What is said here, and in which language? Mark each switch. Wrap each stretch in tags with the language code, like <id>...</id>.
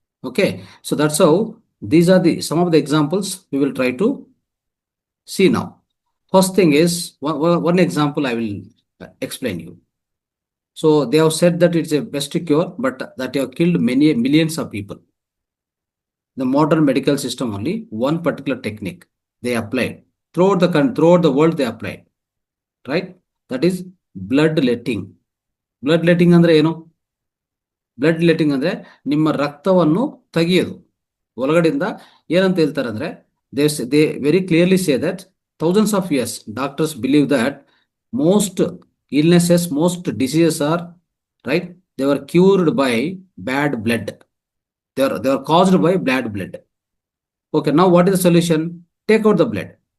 <en>Okay, so that's how these are the some of the examples we will try to see now. First thing is one example I will explain you. So they have said that it's a best cure, but that have killed many millions of people. The modern medical system only one particular technique they applied throughout the world they applied, right? That is blood letting. blood letting</en> <kn>ಅಂದ್ರೆ ಏನು? Blood letting ಅಂದ್ರೆ ನಿಮ್ಮ ರಕ್ತವನ್ನು ತೆಗೆಯೋದು ಒಳಗಡೆಯಿಂದ. ಏನಂತ ಹೇಳ್ತಾರೆ ಅಂದ್ರೆ</kn> <en>they very clearly say that thousands of years doctors believe that most illnesses, most diseases are right, they were cured by bad blood. They are caused by bad blood. Okay, now what is the solution? Take out the blood.</en>